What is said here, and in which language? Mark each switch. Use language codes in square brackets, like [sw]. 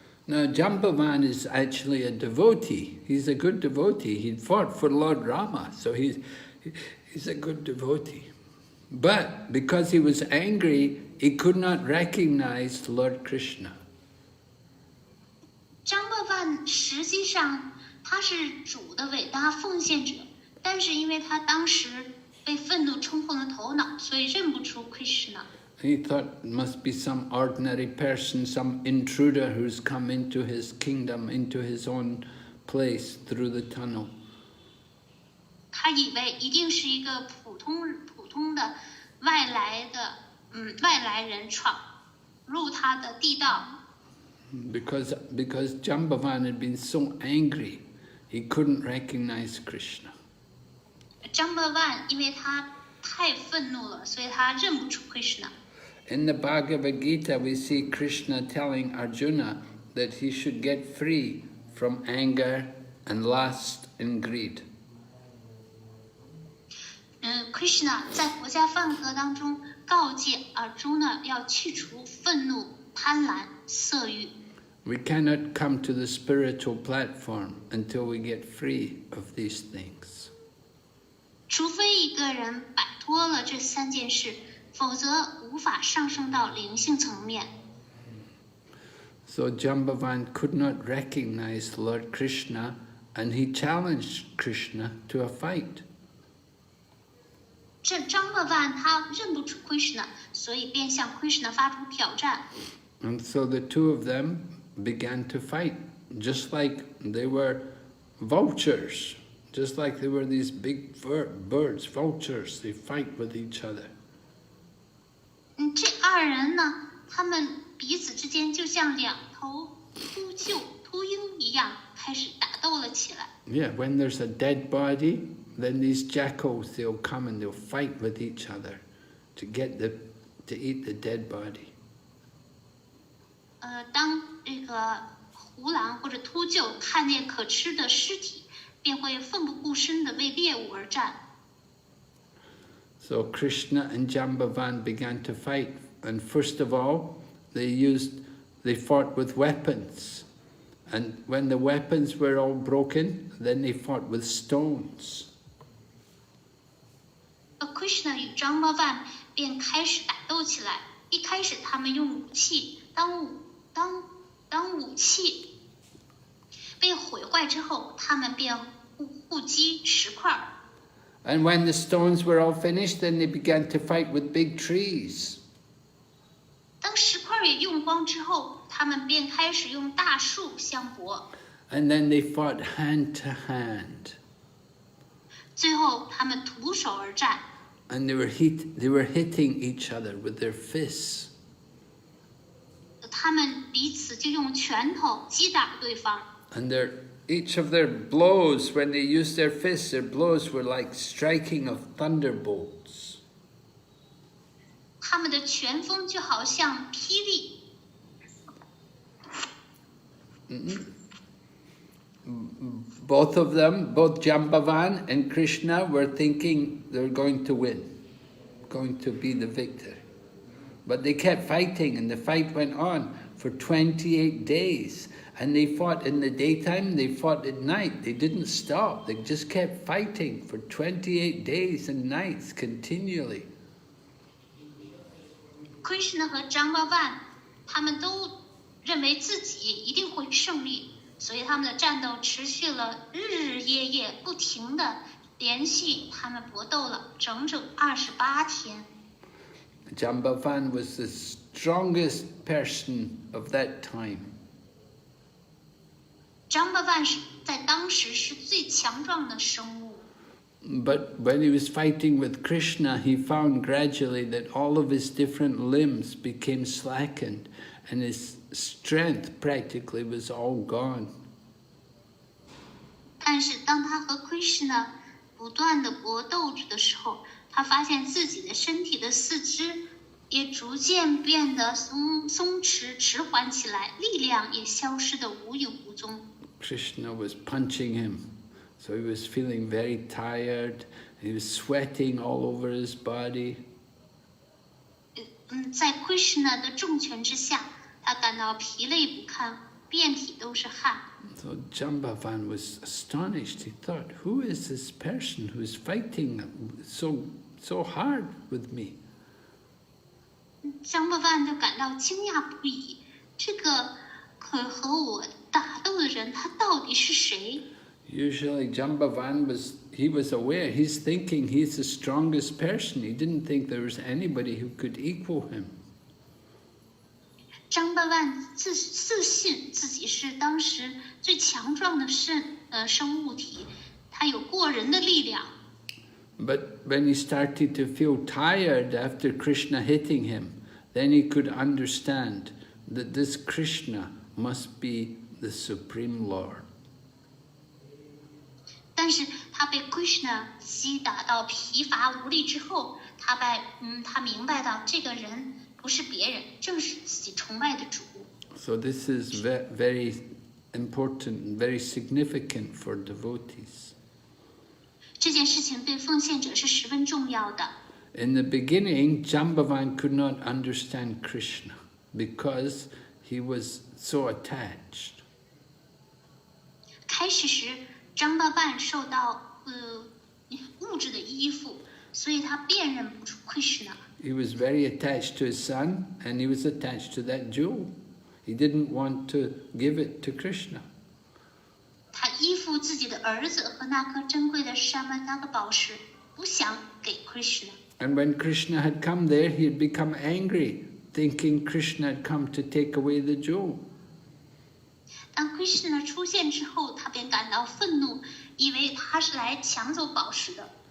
[en] Now Jambavan is actually a devotee. He's a good devotee. He fought for Lord Rama, so he's a good devotee. But because he was angry, he could not recognize Lord Krishna. [zh] 张巴万实际上他是主的伟大奉献者，但是因为他当时被愤怒冲昏了头脑，所以认不出 Krishna。 [en] He thought it must be some ordinary person, some intruder who's come into his kingdom, into his own place through the tunnel. [zh] 他以为一定是一个普通的外来人闯入他的地道。 [en] Because Jambavan had been so angry, he couldn't recognize Krishna. [zh] 张巴万因为他太愤怒了，所以他认不出 Krishna。 [en] In the Bhagavad Gita, we see Krishna telling Arjuna that he should get free from anger and lust and greed. [zh] Krishna 在国家梵歌当中告诫 Arjuna 要去除愤怒、贪婪、色欲。 [en] We cannot come to the spiritual platform until we get free of these things. [zh] 除非一个人摆脱了这三件事，否则无法上升到灵性层面。 [en] So Jambavan could not recognize Lord Krishna, and he challenged Krishna to a fight. [zh] 这张巴万他认不出 Krishna， 所以便向 Krishna 发出挑战。 [en] And so the two of them began to fight, just like they were vultures, just like they were these big birds, vultures. They fight with each other. [zh] 这二人呢，他们彼此之间就像两头秃鹰一样，开始打斗了起来。 [en] Yeah, when there's a dead body, then these jackals, they'll come and they'll fight with each other to eat the dead body. [zh] 当这个胡狼或者秃鹫看见可吃的尸体，便会奋不顾身地为猎物而战。 [en] So Krishna and Jambavan began to fight, and first of all, they fought with weapons, and when the weapons were all broken, then they fought with stones. [zh] Krishna 与张巴万便开始打斗起来。一开始他们用武器，当武器被毁坏之后，他们便互击石块。 [en] And when the stones were all finished, then they began to fight with big trees. [zh] 当石块也用光之后，他们便开始用大树相搏。 [en] And then they fought hand to hand. [zh] 最后，他们徒手而战。 [en] And they were hitting each other with their fists. [zh] 他们彼此就用拳头击打对方。 [en] And each of their blows, when they used their fists, their blows were like striking of thunderbolts. [zh] 他们的拳风就好像霹雳。 [en] Both of them, both Jambavan and Krishna, were thinking they're going to win, going to be the victor. But they kept fighting, and the fight went on for 28 days. And they fought in the daytime, they fought at night. They didn't stop. They just kept fighting for 28 days and nights continually. [zh] Krishna 和张巴万，他们都认为自己一定会胜利，所以他们的战斗持续了日日夜夜，不停的连续他们搏斗了整整28天。 [en] Jambavan was the strongest person of that time. [zh] 张巴万在当时是最强壮的生物。 [en] But when he was fighting with Krishna, he found gradually that all of his different limbs became slackened and his strength practically was all gone. [zh] 但是当他和 Krishna 不断的搏斗着的时候，他发现自己的身体的四肢也逐渐变得松弛迟缓起来，力量也消失得无影无踪。 [en] Krishna was punching him, so he was feeling very tired. He was sweating all over his body. [zh] 在 Krishna 的重拳之下，他感到疲累不堪，遍体都是汗。 [en] So Jambavan was astonished. He thought, who is this person who is fighting so hard with me? [zh] 张巴万就感到惊讶不已，这个可和我打斗的人，他到底是谁？ [en] Usually Jambavan was aware, he's thinking he's the strongest person. He didn't think there was anybody who could equal him. [zh] 张巴万自信自己是当时最强壮的生物体，他有过人的力量。 [en] But when he started to feel tired after Krishna hitting him, then he could understand that this Krishna must be the Supreme Lord. [zh] 但是他被 Krishna 击打到疲乏无力之后，他明白到这个人不是别人，正是自己崇拜的主。 [en] So this is very important and very significant for devotees. [zh] 这件事情对奉献者是十分重要的。 [en] In the beginning, Jambavan could not understand Krishna because he was so attached. [zh] 开始时，张巴万受到物质的依附，所以他辨认不出 Krishna。 [en] He was very attached to his son, and he was attached to that jewel. He didn't want to give it to Krishna. [zh] 他依附自己的儿子和那颗珍贵的Syamantaka宝石，不想给 Krishna。 [en] And when Krishna had come there, he had become angry, thinking Krishna had come to take away the jewel. [zh] 当 Krishna 出现之后，他便感到愤怒，以为他是来抢走宝石的。